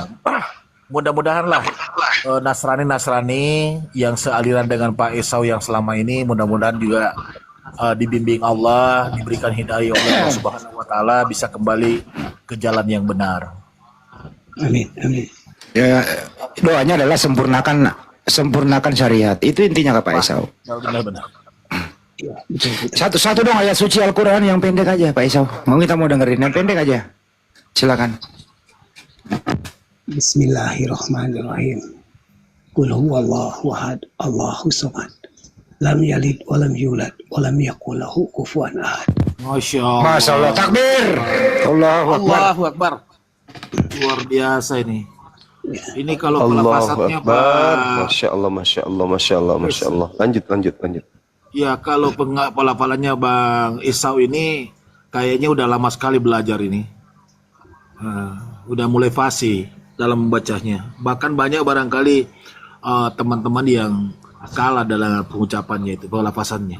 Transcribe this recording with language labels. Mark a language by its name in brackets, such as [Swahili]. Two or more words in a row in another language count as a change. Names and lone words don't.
[Indonesian] Mudah-mudahan lah Nasrani yang sealiran dengan Pak Esau yang selama ini mudah-mudahan juga dibimbing Allah, diberikan hidayah oleh Allah [Arabic] سبحانه وتعالى, [Indonesian] bisa kembali ke jalan yang benar. Amin. Ya, doanya adalah sempurnakan syariat. Itu intinya Pak Esau. Benar-benar. Ya, betul. Satu dong ayat suci Al-Quran yang pendek aja Pak Esau. Kita mau dengerin yang pendek aja. Silakan. [Arabic] بسم الله الرحمن الرحيم. قل هو الله أحد، الله الصمد. لم يلد ولم يولد ولم يكن له كفوا أحد. ما شاء الله. ما شاء الله، تكبير. الله أكبر. الله أكبر. [Indonesian] Luar biasa ini. Ini kalau [Arabic] Allahu [Indonesian] pelafasannya [Arabic] Akbar. [Indonesian] Pak. [Arabic] ما شاء الله، ما شاء الله، ما شاء الله، ما شاء الله. [Indonesian] Lanjut. Ya kalau pelafalannya Bang Esau ini kayaknya udah lama sekali belajar ini. Udah mulai fasih dalam membacanya. Bahkan banyak barangkali teman-teman yang kalah dalam pengucapannya itu, pelafasannya.